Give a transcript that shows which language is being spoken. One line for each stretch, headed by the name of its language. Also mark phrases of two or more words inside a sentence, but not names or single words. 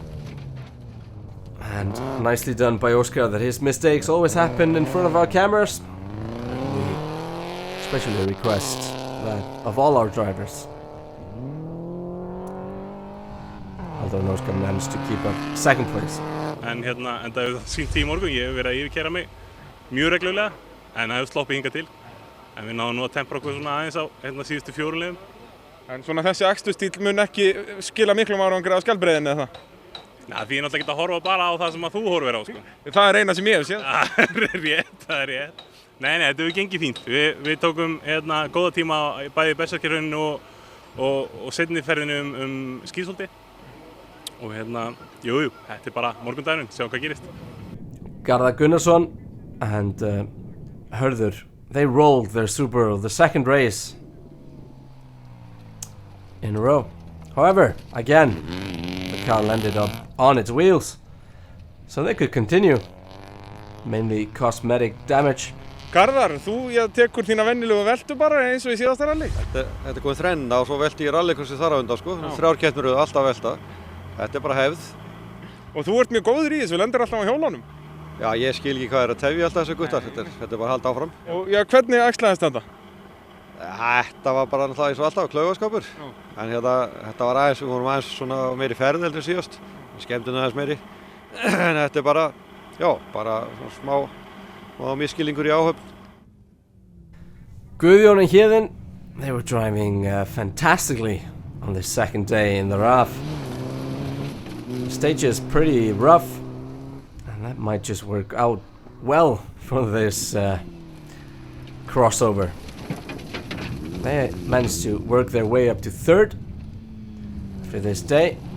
English: And nicely done by Óskar that his mistakes always happen in front of our cameras. We especially request that of all our drivers. Halldór and Óskar managed to keep up 2nd place.
Icelandic: En það hefur sýnt í morgun, ég hef verið að yfirkeyra mig mjög reglulega, en það hefur sloppið hingað til. En við náðum nú að tempra okkur svona aðeins á síðustu 4 liðum. En svona þessi aksturstíl mun ekki skila miklum árangri á skjaldbreiðinni eða það? Því ég náttúrulega ekki að horfa bara á það sem að þú horfir á, sko. Það er eina sem ég hef séð. Það er rétt. Nei, þetta hefur gengið fínt. Við tókum góða tíma bæði í Berserkjarauninu og seinni ferðinu Skíðsholti. Og jú, þetta er bara morgundagurinn, sjá hvað gerist.
English: Garðar Gunnarsson and Hörður, they rolled their Subaru the 2nd race in a row. However, again, car landed up on its wheels. So they could continue. Mainly cosmetic damage.
Icelandic: Garðar, þú tekur þína venjulegu veltu bara eins og í síðasta rally? Þetta komið þrenna og svo velti ég rallycrossi þar á undan sko. 3 keppnir eru alltaf velta. Þetta bara hefð. Og þú ert mjög góður í þessu, lendir alltaf á hjólunum. Já, ég skil ekki hvað að tefja alltaf þessu guttar. Þetta bara að halda áfram. Og hvernig æxlaðist þetta? Þetta var bara náttúrulega eins og alltaf klaufaskapur. En þetta var aðeins, við vorum aðeins svona meiri ferð heldur síðast. Skemmtuna aðeins meiri. En þetta bara, bara smá misskilningur í áhöfn.
English: Guðjón and Héðinn, they were driving fantastically on this second day in the RAF. The stage is pretty rough, and that might just work out well for this crossover. They managed to work their way up to 3rd for this day.